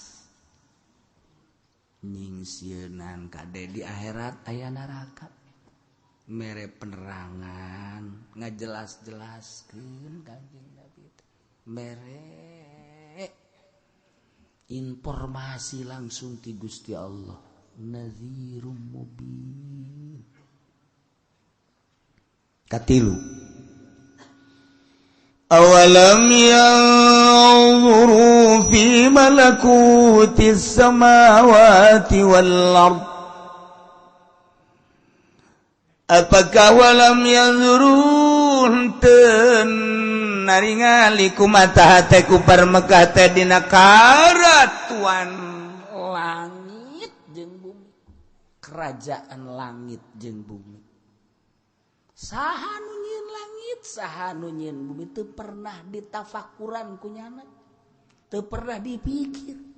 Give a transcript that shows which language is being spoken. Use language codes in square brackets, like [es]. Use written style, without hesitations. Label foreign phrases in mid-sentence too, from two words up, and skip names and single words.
[su] Nyingsieunan kade di akhirat aya neraka, mere penerangan ngajelas-jelaskeun Kangjeng Nabi mere informasi langsung ti Gusti Allah, [ar] nadhirum mubin. [su] Katilu, [ar] awalam yanzuru fi malakutis samawati wal ard, [su] apakah [ar] walam yanzuru [su] naringali kumaha teh kupar Mekah teh dina karatuan langit jeung bumi, kerajaan langit jeung bumi. Saha nu nyieun langit, saha nu nyieun bumi teu pernah ditafakuran ku nyana, teu pernah dipikir.